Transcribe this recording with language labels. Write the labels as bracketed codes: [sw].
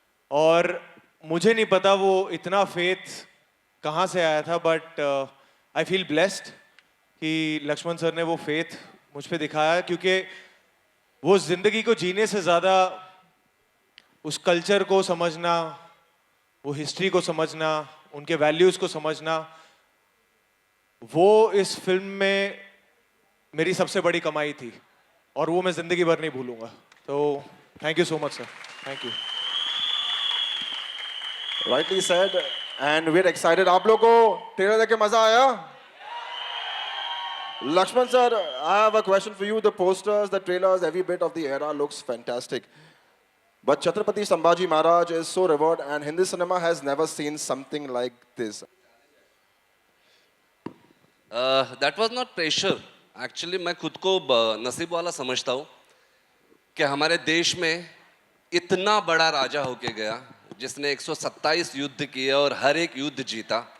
[hi] और मुझे नहीं पता वो इतना फेथ कहाँ से आया था, [en] but I feel blessed [hi] कि लक्ष्मण सर ने वो फेथ मुझ पे दिखाया, क्योंकि वो जिंदगी को जीने से ज़्यादा उस कल्चर को समझना, वो हिस्ट्री को समझना, उनके वैल्यूज़ को समझना, वो इस फिल्म में मेरी सबसे बड़ी कमाई थी और वो मैं ज़िंदगी भर नहीं भूलूंगा। [en] तो thank you so much sir, thank you. Rightly said, and we're excited. [hi] आप लोगों को ट्रेलर देख के मजा आया? [en] Lakshman sir, I have a question for you. The posters, the trailers, every bit of the era looks fantastic. But Chhatrapati Sambhaji Maharaj is so revered, and Hindi cinema has never seen something like this. That was not pressure. [hi] Actually, मैं खुद को नसीब वाला समझता हूँ कि हमारे देश में इतना बड़ा राजा होके गया जिसने 127 युद्ध किए और हर एक युद्ध जीता।